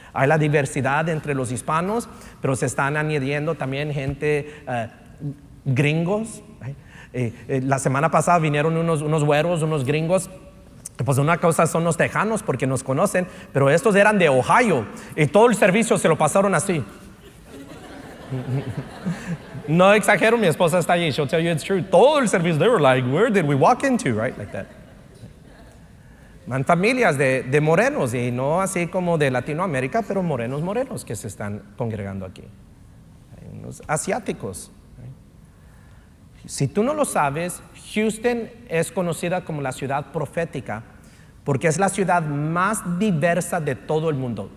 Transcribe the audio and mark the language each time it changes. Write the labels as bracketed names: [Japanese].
[Spanish] Hay la diversidad entre los hispanos, pero se están añadiendo también gente gringos. Right? La semana pasada vinieron unos güeros, unos gringos. Pues una cosa son los tejanos porque nos conocen, pero estos eran de Ohio y todo el servicio se lo pasaron así. No exagero, mi esposa está allí, [English] she'll tell you it's true. [Spanish] Todo el servicio, [English] they were like, where did we walk into, right? Like that. [Spanish] Van familias de morenos, y no así como de Latinoamérica, pero morenos que se están congregando aquí. Hay unos asiáticos. Si tú no lo sabes, Houston es conocida como la ciudad profética porque es la ciudad más diversa de todo el mundo.